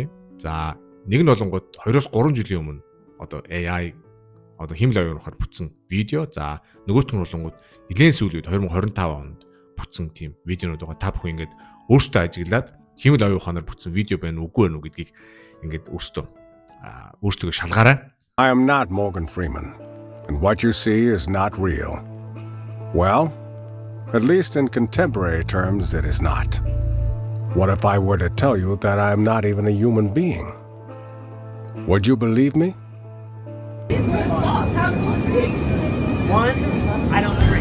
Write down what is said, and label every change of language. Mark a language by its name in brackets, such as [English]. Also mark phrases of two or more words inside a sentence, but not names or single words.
[Mongolian] За нэг нь болонгууд 2-3 жилийн өмнө AI хиймэл оюун ухаанаар бүтсэн видео. За нөгөөх нь болонгууд нэлээд сүүлийн 2025 онд бүтсэн тийм видеонууд байгаа. Та бүхэн ингээд өөрсдөө ажиглаад хиймэл оюун ухаанаар бүтсэн видео байна уу, үгүй байна уу гэдгийг ингээд өөрсдөө шалгаарай. [English] I am not Morgan Freeman, and what you see is not real. Well, at least in contemporary terms, it is not. What if I were to tell you that I am not even a human being? Would you believe me? One, I don't drink.